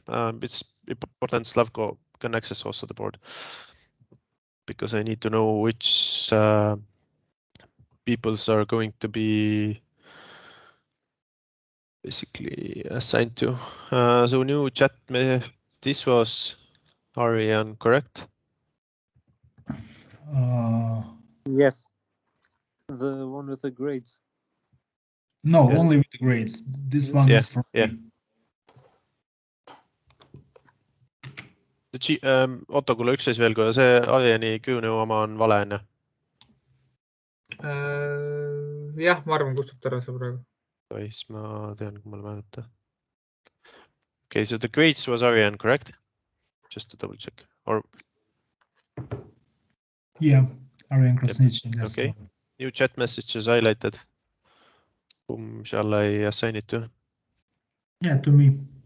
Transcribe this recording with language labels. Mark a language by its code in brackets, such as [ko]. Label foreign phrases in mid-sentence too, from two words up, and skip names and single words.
[en] It's important Slavko can access also the board, because I need to know which peoples are going to be basically assigned to. So new chat, this was Ariane, correct? Yes. The one with the grades. No, Yeah. only with the grades. This one Yeah, is for yeah. me. [et] Otto, kuule üks asi veel, kui see Ariani Crewnew oma on vale, on ju? Jah, ma arvan, kustuta ära see praegu. Siis ma tean, kui mul vaadata. [en] Okay, so the grades was Ariane, correct? Just to double check. Or Yeah, Ariane Krasnitsky. Yep. Okay. New chat messages highlighted. Whom shall I assign it to? Yeah, to me.